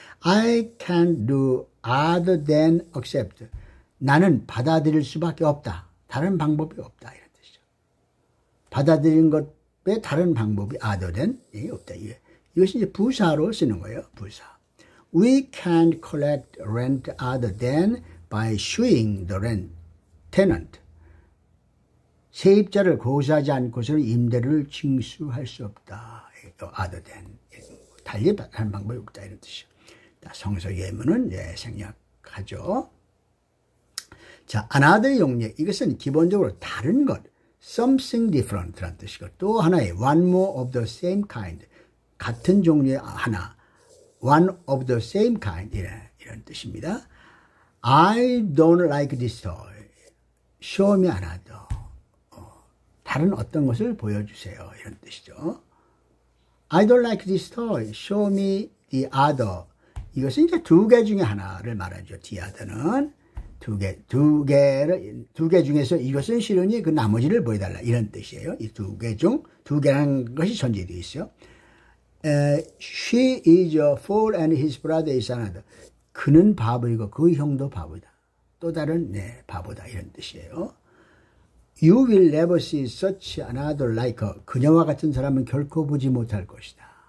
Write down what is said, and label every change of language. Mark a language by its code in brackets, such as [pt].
[en] I can't do other than accept. [ko] 나는 받아들일 수밖에 없다. 다른 방법이 없다. 이런 뜻이죠. 받아들이는 것에 다른 방법이 other than 없다. 이것이 이제 부사로 쓰는 거예요. 부사. [en] We can't collect rent other than by suing the tenant. [ko] 세입자를 고소하지 않고서는 임대료를 징수할 수 없다. other than. 달리 다른 방법이 없다. 이런 뜻이죠. 성서 예문은 생략하죠. 자, another 용례. 이것은 기본적으로 다른 것. [en] something different라는 [ko] 뜻이고 또 하나의 [en] one more of the same kind. [ko] 같은 종류의 하나. [en] one of the same kind. [ko] 이런 뜻입니다. [en] I don't like this toy. show me another. [ko] 다른 어떤 것을 보여주세요. 이런 뜻이죠. [en] I don't like this toy. Show me the other. [ko] 이것은 이제 두 개 중에 하나를 말하죠. the other는 두 개 중에서 이것은 싫으니 그 나머지를 보여달라. 이런 뜻이에요. 이 두 개라는 것이 전제되어 있어요. [en] She is a fool and his brother is another. [ko] 그는 바보이고 그 형도 바보다. 또 다른 바보다. 이런 뜻이에요. [en] You will never see such another like her. [ko] 그녀와 같은 사람은 결코 보지 못할 것이다.